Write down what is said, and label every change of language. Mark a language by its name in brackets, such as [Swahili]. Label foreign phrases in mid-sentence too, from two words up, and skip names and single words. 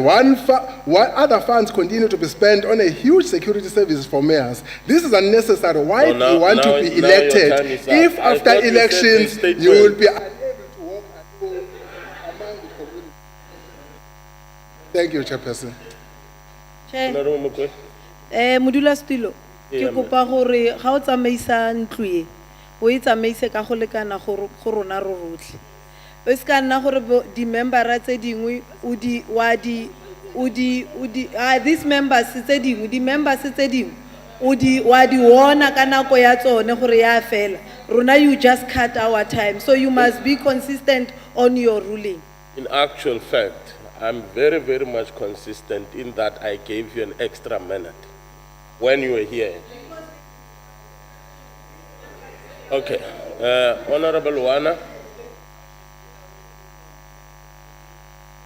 [English] While other funds continue to be spent on a huge security service for mayors. This is unnecessary. Why do you want to be elected if after elections you will be unable to work at all among the community? Thank you, Chairperson. Chair. Honorable Mokwe. [Tswana] Modulasetulo, ke [English] Yeah, [Tswana] kopa gore ga o tsamaisa ntlo e o e tsamaise ka go lekana go rona ro rotlhe. O se ka nna gore di-membera tse dingwe [English] these members [Tswana] tse dingwe di-members tse dingwe wa di wona ka nako ya tsone gore ya fela. [English] Rona you just cut our time, so you must be consistent on your ruling. In actual fact, I'm very, very much consistent in that I gave you an extra minute when you were here. Okay. Honorable Wana.